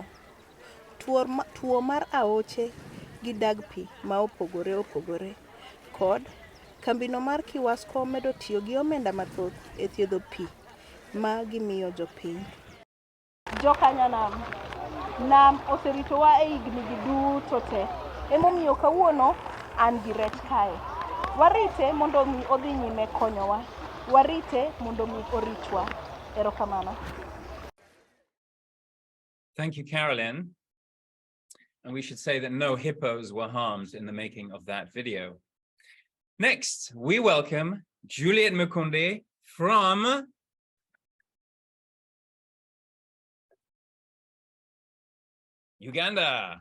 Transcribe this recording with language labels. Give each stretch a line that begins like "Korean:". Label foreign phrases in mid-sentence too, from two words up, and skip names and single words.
Luo (Kenya and Tanzania): Tuo mar aoche gi dag pi ma opogore opogore, kod kambino mar Kiwasko medo tiyo gi omenda mathoth e thiedho pi ma gimiyo jopiny. Jokanya nam oseritowa e higni gi duto te. Emomiyo kawuono an gi rech kae. Warite mondo mi odhi nyime konyowa. Warite mondo mi oritwa. Erokamano.
English: Thank you, Carolyn. And we should say that no hippos were harmed in the making of that video. Next, we welcome Juliet Mukunde from Uganda.